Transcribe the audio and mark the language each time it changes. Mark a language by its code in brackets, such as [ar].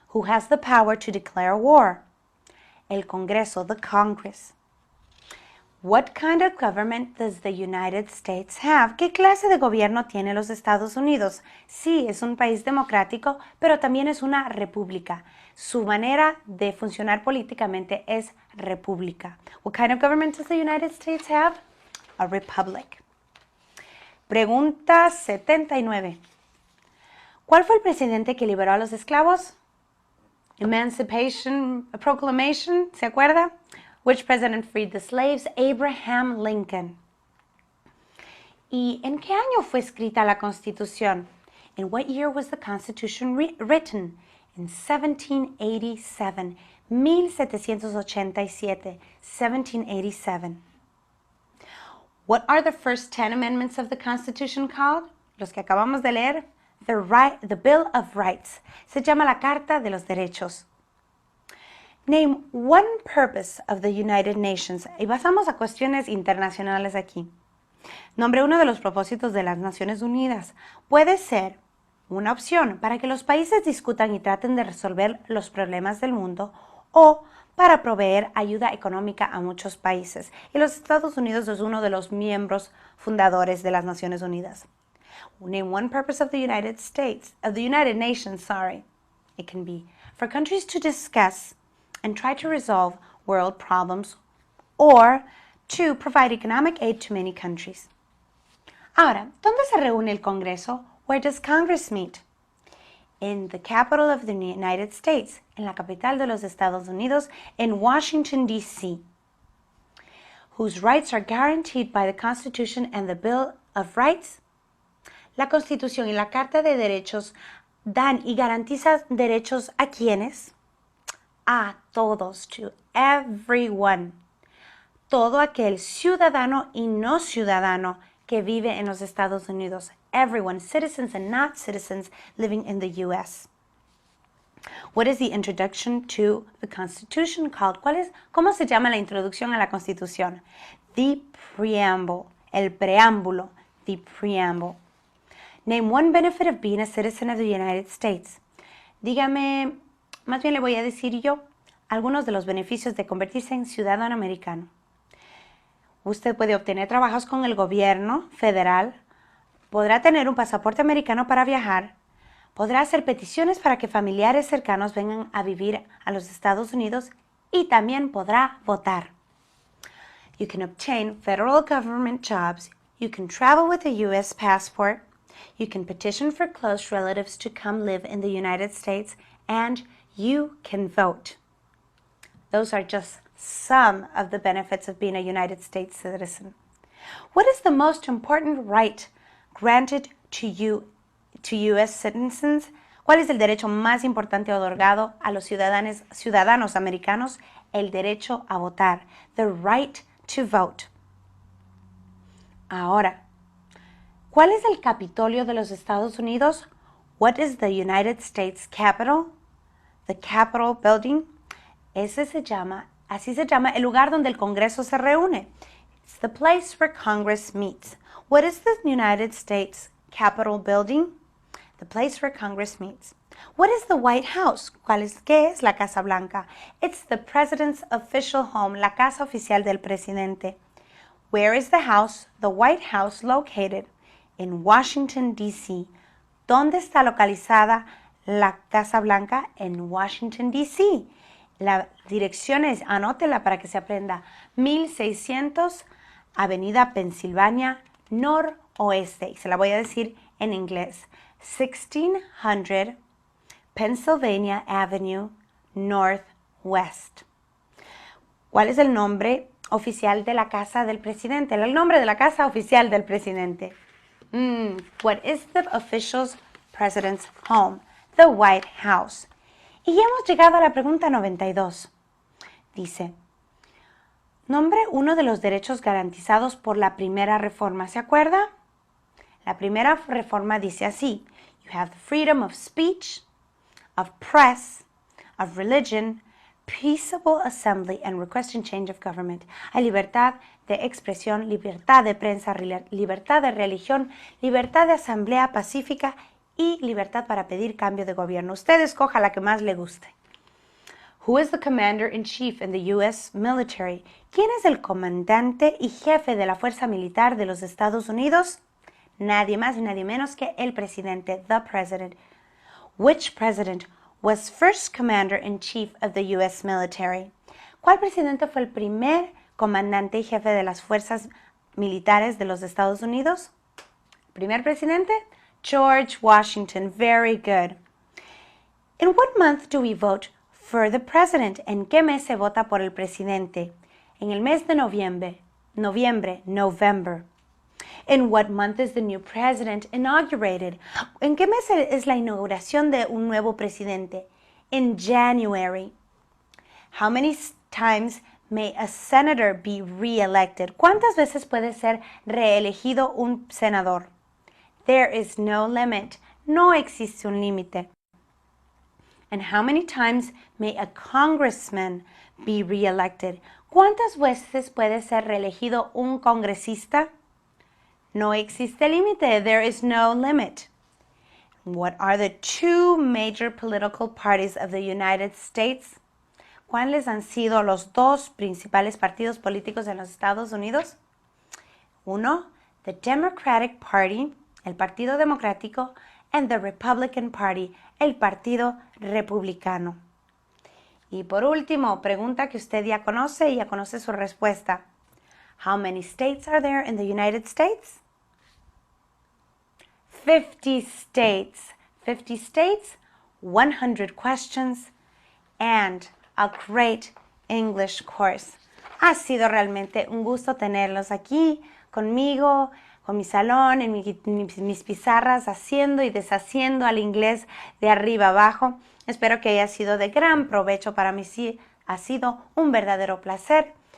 [en] Who has the power to declare war? [es] El Congreso, [en] the Congress. What kind of government does the United States have? [es] ¿Qué clase de gobierno tiene los Estados Unidos? Sí, es un país democrático, pero también es una república. Su manera de funcionar políticamente es república. [en] What kind of government does the United States have? A republic. [es] Pregunta 79. ¿Cuál fue el presidente que liberó a los esclavos? Emancipation Proclamation, ¿se acuerda? [en] Which president freed the slaves? Abraham Lincoln. [es] ¿Y en qué año fue escrita la Constitución? [en] In what year was the Constitution written? In 1787. 1787. 1787. What are the first 10 amendments of the Constitution called? [es] Los que acabamos de leer. The Bill of Rights. Se llama la Carta de los Derechos. [en] Name one purpose of the United Nations. [es] Y pasamos a cuestiones internacionales aquí. Nombre uno de los propósitos de las Naciones Unidas. Puede ser una opción para que los países discutan y traten de resolver los problemas del mundo o para proveer ayuda económica a muchos países. Y los Estados Unidos es uno de los miembros fundadores de las Naciones Unidas. [en] Name one purpose of the United Nations. It can be for countries to discuss and try to resolve world problems, or to provide economic aid to many countries. [es] Ahora, ¿dónde se reúne el Congreso? [en] Where does Congress meet? In the capital of the United States, [es] en la capital de los Estados Unidos, [en] in Washington, D.C., whose rights are guaranteed by the Constitution and the Bill of Rights. [es] La Constitución y la Carta de Derechos dan y garantizan derechos a quienes? A todos, [en] to everyone. [es] Todo aquel ciudadano y no ciudadano que vive en los Estados Unidos. [en] Everyone, citizens and not citizens living in the U.S. What is the introduction to the Constitution called? [es] ¿Cómo se llama la introducción a la Constitución? [en] The preamble, [es] el preámbulo, [en] the preamble. Name one benefit of being a citizen of the United States. [es] Dígame, más bien le voy a decir yo, algunos de los beneficios de convertirse en ciudadano americano. Usted puede obtener trabajos con el gobierno federal, podrá tener un pasaporte americano para viajar, podrá hacer peticiones para que familiares cercanos vengan a vivir a los Estados Unidos y también podrá votar. [en] You can obtain federal government jobs, you can travel with a U.S. passport, you can petition for close relatives to come live in the United States, and you can vote. Those are just some of the benefits of being a United States citizen. What is the most important right granted to U.S. citizens? [es] ¿Cuál es el derecho más importante otorgado a los ciudadanos americanos? El derecho a votar. [en] The right to vote. [es] Ahora, ¿cuál es el Capitolio de los Estados Unidos? [en] What is the United States Capitol? The Capitol Building. [es] Así se llama el lugar donde el Congreso se reúne. [en] It's the place where Congress meets. What is the United States Capitol Building? The place where Congress meets. What is the White House? [es] ¿Qué es la Casa Blanca? [en] It's the president's official home, [es] la casa oficial del presidente. [en] Where is the house, the White House, located? In Washington, D.C. [es] ¿Dónde está localizada la Casa Blanca? En Washington, D.C. La dirección es, anótela para que se aprenda, 1600 Avenida Pensilvania, noroeste. Y se la voy a decir en inglés. [en] 1600 Pennsylvania Avenue, Northwest. [es] ¿Cuál es el nombre oficial de la casa del presidente? El nombre de la casa oficial del presidente. [en] What is the official president's home? The White House. [es] Y ya hemos llegado a la pregunta 92. Dice, nombre uno de los derechos garantizados por la primera reforma. ¿Se acuerda? La primera reforma dice así. [en] You have the freedom of speech, of press, of religion, peaceable assembly, and requesting change of government. [es] Hay libertad de expresión, libertad de prensa, libertad de religión, libertad de asamblea pacífica y libertad para pedir cambio de gobierno. Usted escoja la que más le guste. [en] Who is the commander-in-chief in the U.S. military? [es] ¿Quién es el comandante y jefe de la fuerza militar de los Estados Unidos? Nadie más y nadie menos que el presidente, [en] the president. Which president was first commander-in-chief of the U.S. military? [es] ¿Cuál presidente fue el primer comandante y jefe de las fuerzas militares de los Estados Unidos? ¿Primer presidente? George Washington. [en] Very good. In what month do we vote for the president? [es] ¿En qué mes se vota por el presidente? En el mes de noviembre. November. [en] In what month is the new president inaugurated? [es] ¿En qué mes es la inauguración de un nuevo presidente? [en] In January. How many times may a senator be re-elected? [es] ¿Cuántas veces puede ser reelegido un senador? [en] There is no limit. [es] No existe un límite. [en] And how many times may a congressman be re-elected? [es] ¿Cuántas veces puede ser reelegido un congresista? No existe límite. [en] There is no limit. What are the two major political parties of the United States? [es] ¿Cuáles han sido los dos principales partidos políticos en los Estados Unidos? Uno, [en] the Democratic Party, [es] el Partido Democrático, [en] and the Republican Party, [es] el Partido Republicano. Y por último, pregunta que usted ya conoce su respuesta. [en] How many states are there in the United States? 50 states. 50 states, 100 questions, and a great English course. [es] Ha sido realmente un gusto tenerlos aquí conmigo, con mi salón, en mis pizarras, haciendo y deshaciendo al inglés de arriba abajo. Espero que haya sido de gran provecho para mí. Sí, ha sido un verdadero placer.